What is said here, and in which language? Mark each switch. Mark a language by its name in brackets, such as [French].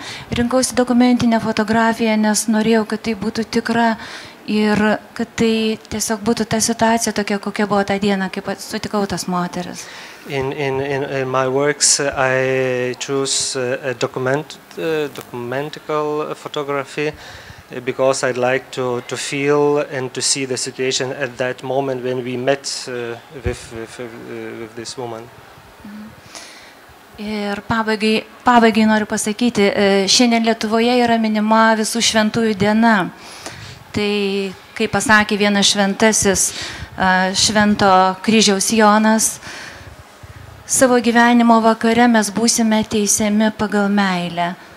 [Lithuanian] Rinkausi dokumentinę fotografiją, nes norėjau, kad tai būtų tikra ir kad tai tiesiog būtų ta situacija tokia, kokia buvo tą dieną, kaip sutikau tas moteris. [English] In my works, I choose a documentical photography because I'd like to feel and to see the situation at that moment when we met with this woman. [Lithuanian] Ir pabaigai noriu pasakyti, šiandien Lietuvoje yra minima visų šventųjų diena. Tai, kaip pasakė vienas šventasis, Švento kryžiaus Jonas, savo gyvenimo vakare mes būsime teisiami pagal meilę.